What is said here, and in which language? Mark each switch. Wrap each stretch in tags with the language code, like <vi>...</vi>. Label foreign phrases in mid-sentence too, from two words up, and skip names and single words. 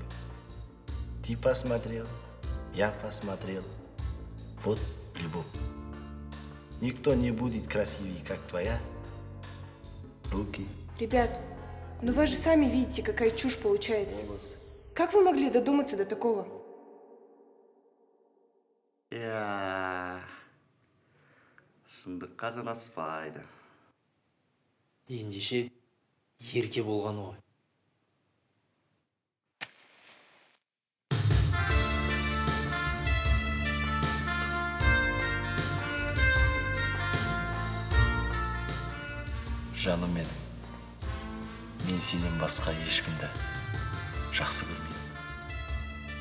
<ru>Ты посмотрел, я посмотрел. Вот любовь. Никто не будет красивее, как твоя руки. Ребят, ну вы же сами видите, какая чушь получается. Как вы могли додуматься до такого?</ru> <kk>Шындыққа жанаспайды. Ендеше ерке болғаны ғой. Жаным менің, мен сенен басқа ешкімді жақсы көрмеймін.</kk>